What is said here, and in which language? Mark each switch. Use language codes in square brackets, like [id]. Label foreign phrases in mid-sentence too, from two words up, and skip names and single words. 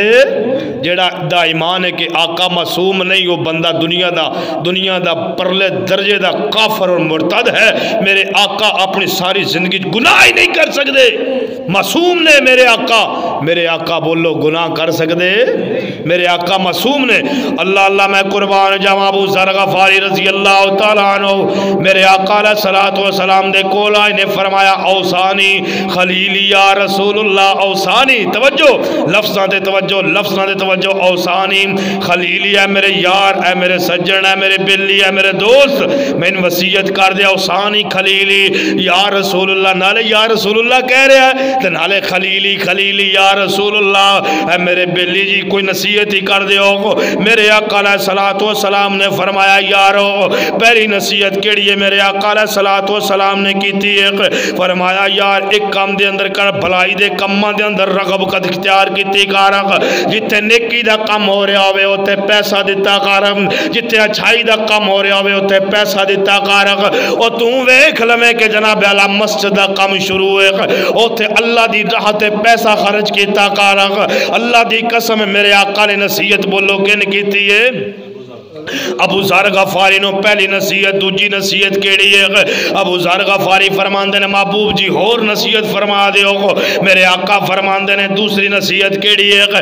[pa] جڑا دا ایمان ہے کہ آقا معصوم نہیں، وہ بندہ دنیا دا پرلے درجے دا کافر اور مرتد ہے، میرے آقا اپنی ساری زندگی گناہ ہی نہیں کر سکتے، معصوم نے میرے آقا بولو گناہ کر سکتے؟ میرے آقا معصوم نے۔ اللہ اللہ میں قربان جاواں ابو ذر غفاری [ar] رضی اللہ تعالیٰ عنہ [pa] میرے آقا [ar] علیہ السلام [pa] دے کول آئے نے، فرمایا [ar] اوصانی خلیلی یا رسول اللہ، [pa] اوصانی، توجہ لفظاں دے توجہ، لفظاں دے توجہ، [ar] اوصانی خلیلی [pa] ہے میرے یار، اے میرے سجن، اے میرے بلی، اے میرے دوست، میں ان وصیت کر دیا [ar] اوصانی خلیلی یا رسول اللہ، [pa] نالے یا رسول اللہ کہہ رہا ہے تو نالے [ar] خلیلی خلیلی یا یا رسول اللہ [pa] اے میرے بیلی جی کوئی نصیحت ہی کر دیو۔ میرے آقا [ar] علیہ السلام [pa] نے فرمایا یارو پہلی نصیحت کیڑی ہے؟ میرے آقا [ar] علیہ السلام [pa] نے کیتی ہے، فرمایا یار ایک کام دے اندر کر، بھلائی دے کماں دے اندر رغب قد اختیار کیتی کر، جتے نیکی دا کم ہو رہا ہوئے اوتے پیسہ دیتا کر، جتے اچھائی دا کم ہو رہا ہوئے اوتے پیسہ دیتا کر۔ او تو ویکھ لویں کہ جناب اعلی مسجد دا کم شروع ہے اوتے اللہ دی راہ تے پیسہ خرچ کیتا کر۔ اللہ دی قسم میرے آقا نے نصیحت بولو کن کیتی ہے؟ ابو ذر غفاری نو پہلی نصیحت، دوجی نصیحت کیڑی ہے؟ ابو ذر غفاری فرماندے نے محبوب جی اور نصیحت فرما دیو۔ میرے آقا فرماندے نے دوسری نصیحت کیڑی ہے؟